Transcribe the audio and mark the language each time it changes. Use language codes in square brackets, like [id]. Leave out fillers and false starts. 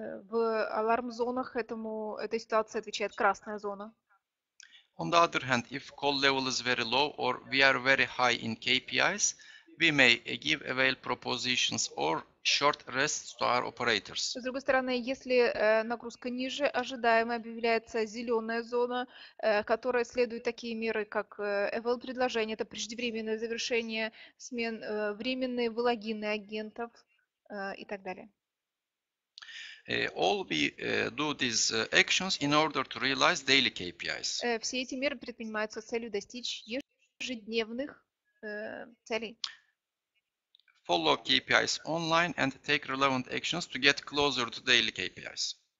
[ru] В аларм-зонах этой ситуации отвечает красная зона. [en] On the other hand, if call level is very low or we are very high in KPIs, we may give avail propositions or short rests to our operators. [ru] С другой стороны, если нагрузка ниже ожидаемой, объявляется зеленая зона, которая следует такие меры, как eval предложение, это преждевременное завершение смен, временные вылогины агентов и так далее. [en] All we do these actions in order to realize daily KPIs. [ru] Все эти меры предпринимаются с целью достичь ежедневных целей. [en] Follow KPIs online and take relevant actions to get closer to daily KPIs.